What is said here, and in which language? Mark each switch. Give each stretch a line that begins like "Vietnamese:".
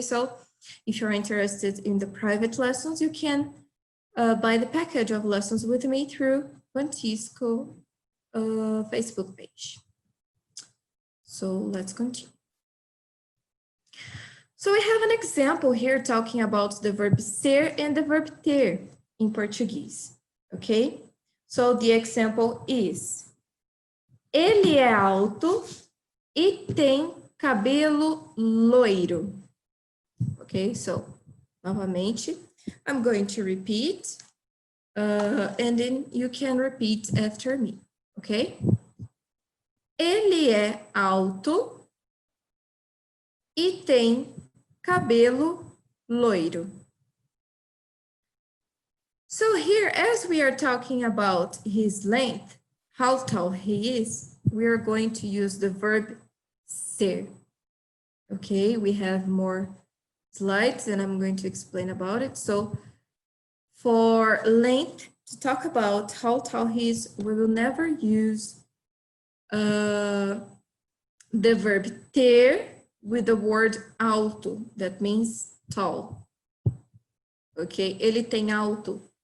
English: So if you're interested in the private lessons, you can buy the package of lessons with me through Vantisco Facebook page. So let's continue. So we have an example here talking about the verb ser and the verb ter in Portuguese, okay? So the example is,
Portuguese: ele é alto e tem cabelo loiro.
English: Okay, so novamente, I'm going to repeat, and then you can repeat after me, okay?
Portuguese: Ele é alto e tem cabelo loiro.
English: So here, as we are talking about his length, how tall he is, we are going to use the verb ser. Okay, we have more slides and I'm going to explain about it. So for length, to talk about how tall he is, we will never use the verb ter with the word alto, that means tall. Okay,
Portuguese: ele tem alto.